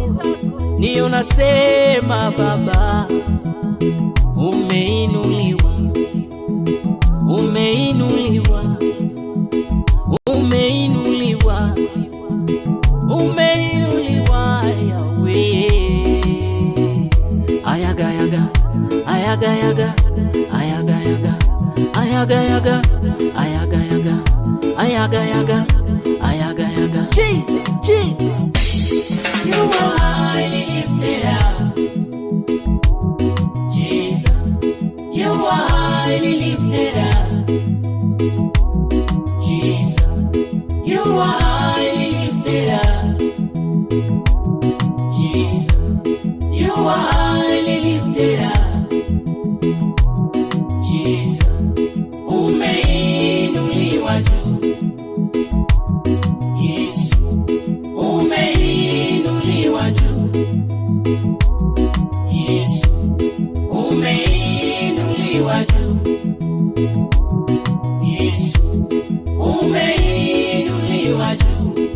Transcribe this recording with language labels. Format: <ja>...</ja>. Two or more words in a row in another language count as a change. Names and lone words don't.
<sw>Ni unasema Baba, umeinuliwa, umeinuliwa, umeinuliwa, umeinuliwa Yahweh. Ayaga yaga, ayaga yaga, ayaga yaga, ayaga yaga, ayaga yaga, ayaga yaga, ayaga yaga.</sw> <en>Jesus, Jesus. You are highly lifted up, Jesus. You are highly lifted up, Jesus. You are highly lifted up, Jesus. You are highly lifted up, Jesus.</en> <sw>Umeinuliwa juu. Yesu umeinuliwa juu. Yesu umeinuliwa juu. Yesu umeinuliwa juu.</sw>